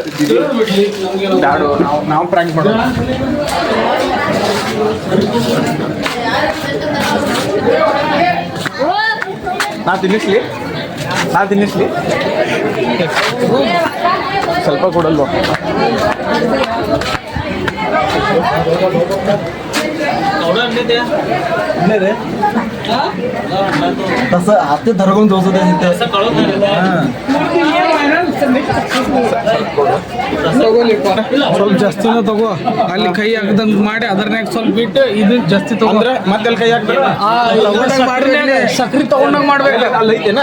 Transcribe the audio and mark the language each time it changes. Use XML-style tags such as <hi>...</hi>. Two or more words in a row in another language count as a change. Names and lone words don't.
<kn>ಬ್ಯಾಡು, ನಾವು ಪ್ರ್ಯಾಂಕ್ ಮಾಡೋಣ. ನಾ ತಿನ್ನಿಸ್ಲಿ ಸ್ವಲ್ಪ ಕೊಡಲ್ವ?</kn> <mr>हात धरगून दोस्त</mr> <kn>ಸ್ವಲ್ಪ ಜಾಸ್ತಿನ ತಗೋ. ಅಲ್ಲಿ ಕೈ ಹಾಕ್ದಂಗ್ ಮಾಡಿ ಅದ್ರನ್ಯಾಗ ಸ್ವಲ್ಪ ಬಿಟ್ಟು ಇದು ಜಾಸ್ತಿ ತಗೊಂಡ್ರೆ ಮತ್ತೆ ಕೈ ಹಾಕ್ಬೇಕು. ಸಕ್ರಿ ತಗೊಂಡಂಗ್ ಮಾಡ್ಬೇಕು. ಅಲ್ಲಿ ಐತೆನಾ?</kn>